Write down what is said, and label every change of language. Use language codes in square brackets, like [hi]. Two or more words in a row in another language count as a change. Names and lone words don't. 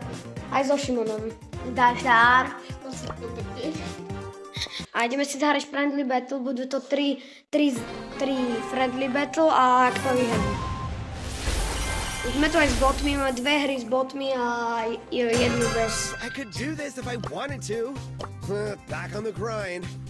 [sk] Aj so Šimonom. Dašár. A ideme si zahrať Friendly Battle, budú to 3 Friendly Battle a kto vyhrá. Sme tu aj s botmi, máme 2 hry s botmi a jednu bez. [en] I could do this if I wanted to. Back on the grind.